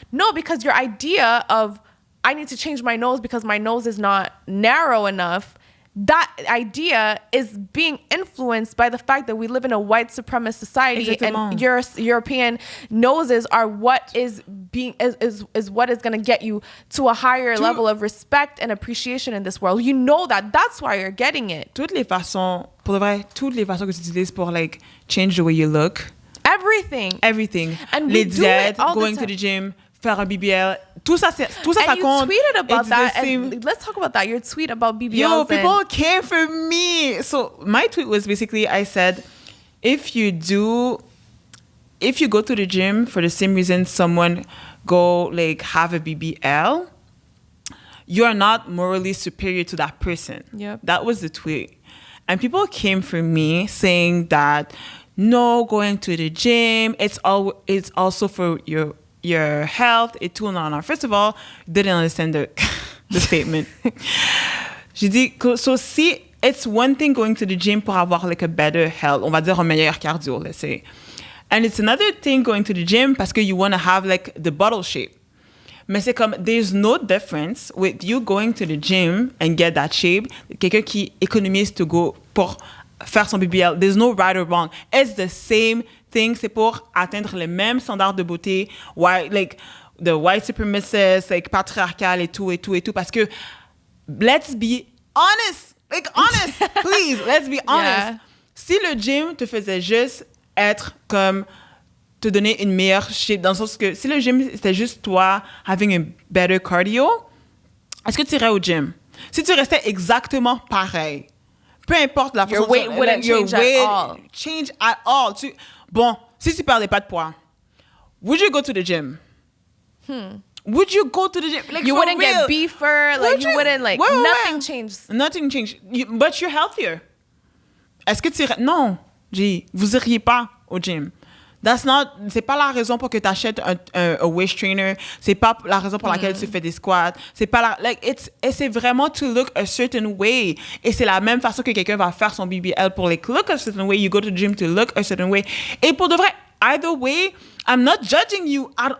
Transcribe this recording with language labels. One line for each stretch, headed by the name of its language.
English: No, because your idea of, I need to change my nose because my nose is not narrow enough, that idea is being influenced by the fact that we live in a white supremacist society. Exactement. And European noses are what is what is going to get you to a higher level of respect and appreciation in this world. You know that's why you're getting it.
French: Toutes les façons que tu utilises pour like
English: change the way you look. Everything.
French: And les diètes,
English: going to the gym,
French: faire un BBL, tout ça
English: and you
French: compte.
English: Tweeted about that. And let's talk about that. Your tweet about BBLs. Yo, people came for me. So my tweet was basically, I said, if you go to the gym for the same reason someone go like have a BBL, you are not morally superior to that person. Yep. That was the tweet. And people came for me saying that, no, going to the gym, it's also for your health
French: et tout.
English: Non. First of all, didn't understand the statement.
French: J'ai dit,
English: so see, it's one thing going to the gym
French: pour avoir
English: like a better health,
French: on va dire un meilleur cardio,
English: let's say. And it's another thing going to the gym
French: parce que
English: you want to have like the bottle shape.
French: Mais c'est comme,
English: there's no difference with you going to the gym and get that shape,
French: quelqu'un qui économise
English: to go
French: pour faire son
English: BBL. There's no right or wrong. It's the same thing.
French: C'est pour atteindre les mêmes standards de beauté,
English: like the white supremacists,
French: like patriarcal et tout. Parce que,
English: let's be honest. Like, honest, please. Let's be honest. Yeah.
French: Si le gym te faisait juste être comme, te donner une meilleure shape, dans le sens que si le gym c'était juste toi
English: having a better cardio,
French: est-ce que tu irais au gym? Si tu restais exactement pareil, peu importe la façon,
English: your weight wouldn't change at all.
French: Bon, si tu perdais pas de poids,
English: would you go to the gym? Would you go to the gym? Like, you wouldn't real? Get beefer, like you wouldn't like nothing changed. Nothing changed. But you're healthier.
French: Est-ce que tu irais? Non, vous iriez pas au gym. C'est pas la raison pour que tu achètes un waist trainer. C'est pas la raison pour laquelle tu fais des squats. C'est pas c'est vraiment
English: to look a certain way.
French: Et c'est la même façon que quelqu'un va faire son BBL pour
English: look a certain way. You go to the gym to look a certain way.
French: Et pour de vrai,
English: either way, I'm not judging you.